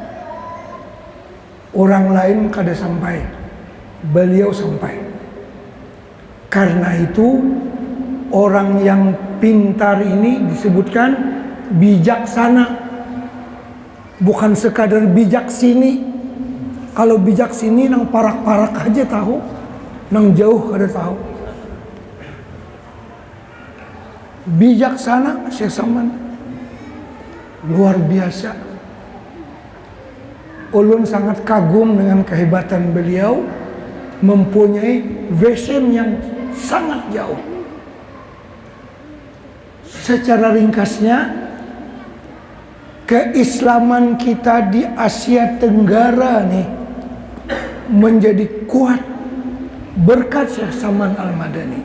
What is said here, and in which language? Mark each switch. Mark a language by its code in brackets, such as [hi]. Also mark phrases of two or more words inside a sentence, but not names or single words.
[bjn] Orang lain kada sampai, beliau sampai. [id] Karena itu orang yang pintar ini disebutkan bijaksana, bukan sekadar bijak sini. [bjn] Kalau bijak sini nang parak-parak aja tahu, nang jauh kada tahu. [id] Bijaksana Syekh Samman luar biasa. Ulun sangat kagum dengan kehebatan beliau, mempunyai vision yang sangat jauh. Secara ringkasnya, keislaman kita di Asia Tenggara nih menjadi kuat berkat Syekh Samman Al-Madani.